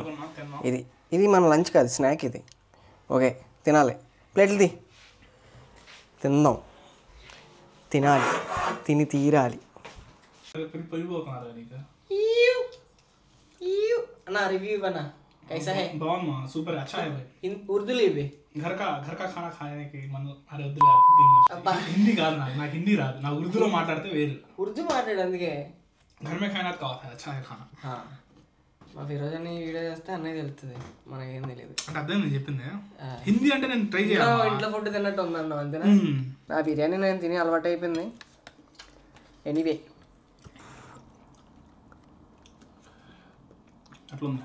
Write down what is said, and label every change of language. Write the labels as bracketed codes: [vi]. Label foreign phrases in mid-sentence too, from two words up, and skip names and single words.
[te] తిన్నాం. ఇది మన లంచ్ కాదు, స్నాక్ ఇది. ఓకే తినాలి. ప్లేట్లు తిందాం. తినాలి, తిని తీరాలి. పెరిగిపోతున్నారు నీకు. అన్నా రివ్యూ ఇవ్వనా? [hi] कैसा है? [te] బాగుంది మా, సూపర్ [hi] अच्छा है भाई. उर्दू ले बे. घर का खाना खाने की मन. अरे [te] వద్దులే, హిందీ కాదు నాకు హిందీ రాదు. నాకు ఉర్దూలో మాట్లాడితే వేరు. ఉర్దూ మాట్లాడు అందుకే. [hi] घर में खाना का अच्छा है खाना. [te] మా ఫిరోజ్ అని వీడియో చేస్తే అన్నయ్య తెలుస్తుంది, మనకేం తెలియదు. అంటే అర్థం నేను చెప్పింది. హిందీ అంటే నేను ట్రై చేయాలి. ఇంట్లో ఫుడ్ తిన్నట్టు ఉందన్న అంతేనా? ఆ బిర్యానీ నేను తిని అలవాటు అయిపోయింది. ఎనీవే అట్లా ఉంది,